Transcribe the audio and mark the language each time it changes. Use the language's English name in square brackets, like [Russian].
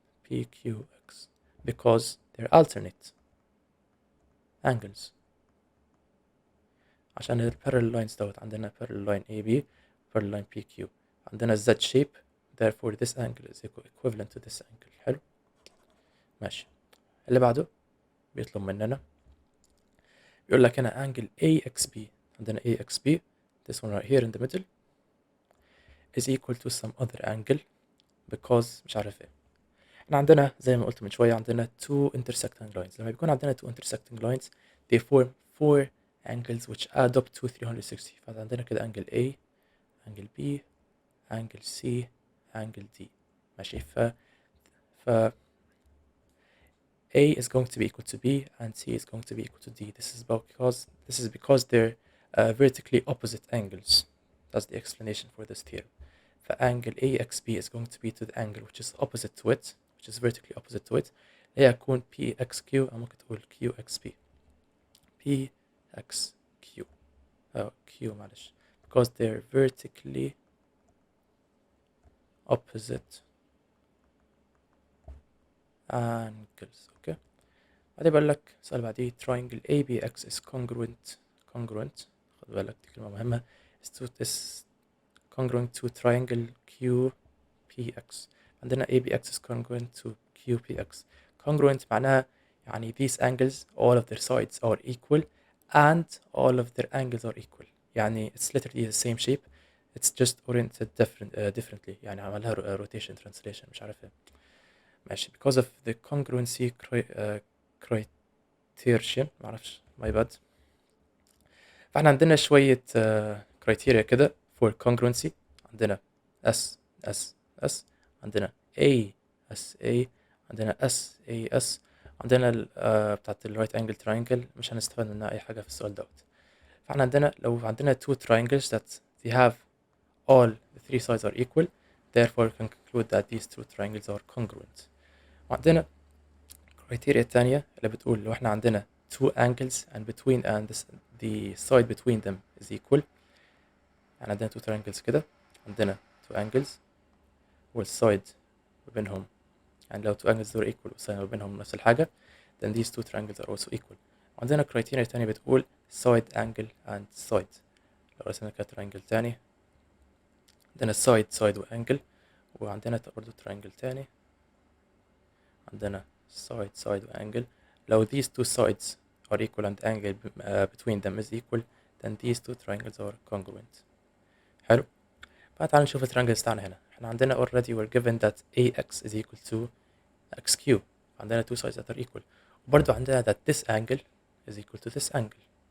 [English] PQX because they're alternate angles. [Arabic] عشان ال [English] parallel lines [Arabic] دوت عندنا [English] parallel line AB parallel line PQ، عندنا Z shape therefore this angle is equivalent to this angle. [Arabic] حلو. ماشي. اللي بعده بيطلب مننا، بيقول لك هنا angle AXB. [English] عندنا AXB this one right here in the middle is equal to some other angle because [Arabic] مش عارف ايه. احنا عندنا زي ما قلت من شوية عندنا [English] two intersecting lines. [Arabic] لما بيكون عندنا [English] two intersecting lines they form four angles which add up to 360. [Arabic] فعندنا كده angle A, angle B, angle C, angle D. ماشي. [English] ف A is going to be equal to B and C is going to be equal to D. This is because they're vertically opposite angles. That's the explanation for this theorem. فangle AXB is going to be to the angle which is opposite to it, which is vertically opposite to it. [Arabic] هي هتكون PXQ أو ممكن تقول QXB. PXQ أو Q معلش. [English] Because they're vertically opposite angles. Okay. [Arabic] بعدين بقول لك السؤال بعديه [English] triangle ABX is congruent. [Arabic] خد بالك دي كلمة مهمة. [English] is congruent to triangle QPX. عندنا ABX is congruent to QPX. Congruent [Arabic] معناها يعني [English] these angles all of their sides are equal and all of their angles are equal. يعني it's literally the same shape, it's just oriented differently. [Arabic] يعني عملها rotation translation مش عارف ايه. ماشي. [English] because of the congruency criterion [Arabic] معرفش [English] my bad. [Arabic] فاحنا عندنا شوية criteria كده [English] for congruency. [Arabic] عندنا S S S، عندنا A S A، عندنا S A S، عندنا بتاعت ال right angle triangle مش هنستفاد منها أي حاجة في السؤال دوت. فاحنا عندنا لو عندنا [English] two triangles that they have all the three sides are equal therefore we can conclude that these two triangles are congruent. [Arabic] وعندنا criteria التانية اللي بتقول لو احنا عندنا [English] two angles and the side between them is equal. [Arabic] يعني عندنا [English] two triangles [Arabic] كده، عندنا two angles والside ما بينهم، يعني لو two angles دول equal والside ما بينهم نفس الحاجة then these two triangles are also equal. وعندنا criteria تانية بتقول [English] side angle and side. [Arabic] لو رسمنا كده triangle تاني عندنا side وangle، وعندنا برضه triangle تاني عندنا side وangle. [English] لو these two sides are equal and the angle between them is equal then these two triangles are congruent. [Arabic] حلو. فتعال نشوف التريانجلز بتاعنا هنا. احنا عندنا [English] already we're given that AX is equal to XQ. عندنا two sides that are equal. [Arabic] وبرضو عندنا [English] that this angle is equal to this angle.